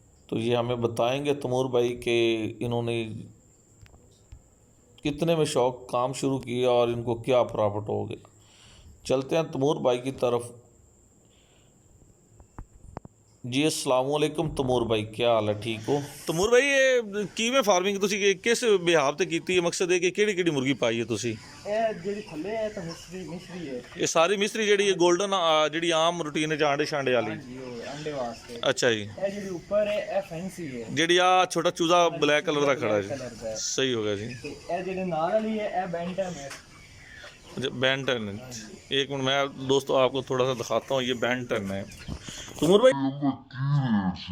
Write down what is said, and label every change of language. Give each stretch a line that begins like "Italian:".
Hindi: तो ये हमें बताएंगे तमूर भाई कि इन्होंने कितने में शौक काम शुरू किया और इनको क्या प्रॉफिट हो गया। चलते हैं तमूर भाई की तरफ। जी अस्सलाम वालेकुम तमूर भाई, क्या हाल है, ठीक हो? तमूर भाई ये किवें फार्मिंग
Punjabi: ਤੁਸੀਂ ਕਿਸ ਬਿਹਾਵ ਤੇ ਕੀਤੀ ਹੈ? ਮਕਸਦ ਇਹ ਕਿ ਕਿਹੜੀ ਕਿਹੜੀ ਮੁਰਗੀ ਪਾਈ ਹੈ ਤੁਸੀਂ? ਇਹ ਜਿਹੜੀ ਥੱਲੇ ਹੈ ਤਾਂ ਮਿਸਰੀ ਹੈ। ਇਹ ਸਾਰੀ ਮਿਸਰੀ ਜਿਹੜੀ ਹੈ ਗੋਲਡਨ, ਜਿਹੜੀ ਆਮ ਰੂਟੀਨ ਚ ਆਂਡੇ ਛਾਂਡੇ ਵਾਲੀ? ਹਾਂਜੀ, ਉਹ ਅੰਡੇ ਵਾਸਤੇ। ਅੱਛਾ ਜੀ। ਇਹ ਜਿਹੜੀ ਉੱਪਰ ਹੈ ਇਹ ਫੈਂਸੀ ਹੈ। ਜਿਹੜੀ ਆ ਛੋਟਾ ਚੂਜ਼ਾ ਬਲੈਕ ਕਲਰ ਦਾ ਖੜਾ Black ਜੀ, colour ਦਾ ਹੈ। ਸਹੀ ਹੋ ਗਿਆ ਜੀ। ਤੇ ਇਹ ਜਿਹੜੇ ਨਾਲ ਵਾਲੀ है ਇਹ बेंटन है।
Hindi: बैंटन, एक मिनट मैं दोस्तों आपको थोड़ा सा दिखाता हूँ। ये बैंटन है तमूर भाई।